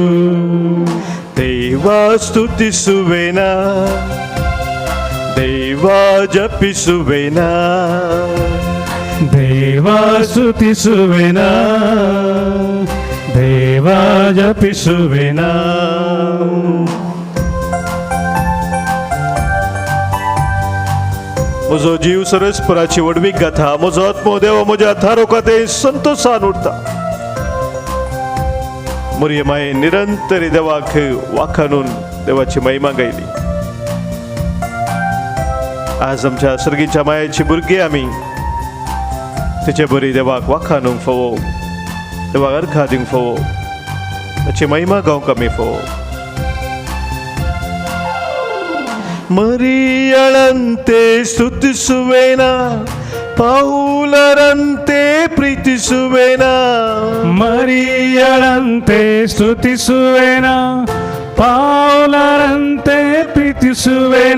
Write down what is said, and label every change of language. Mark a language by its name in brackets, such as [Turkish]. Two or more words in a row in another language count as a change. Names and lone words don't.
[Kannada] ದೇವ ಸ್ತುತಿಸುವೆನ, ದೇವ ಜಪಿಸುವೆನ. ದೇವ ಸ್ತುತಿಸುವೆನ, ದೇವ ಜಪಿಸುವೆನ. [Konkani] म्हजो जीव सुरेस्पराची वडवीक गाथा. म्हजो आत्मो देवा म्हज्या थारोकाते संतोषान उरता. मोरये माये निरंतर देवाक वाखाणून देवाची महिमा गायली. आज आमच्या सर्गीच्या मायेची भुरगीं आमी तिचे बरी देवाक वाखाणूंक फोवो, देवाक अर्घां दिवंक फोवो, ताची महिमा गावंक आमी फोवो. [Kannada] ಮರಿಯಳಂತೆ ಸ್ತುತಿಸುವೆನ, ಪೌಲರಂತೆ ಪ್ರೀತಿಸುವೆನ. ಮರಿಯಳಂತೆ ಸ್ತುತಿಸುವೆನ, ಪೌಲರಂತೆ ಪ್ರೀತಿಸುವೆನ.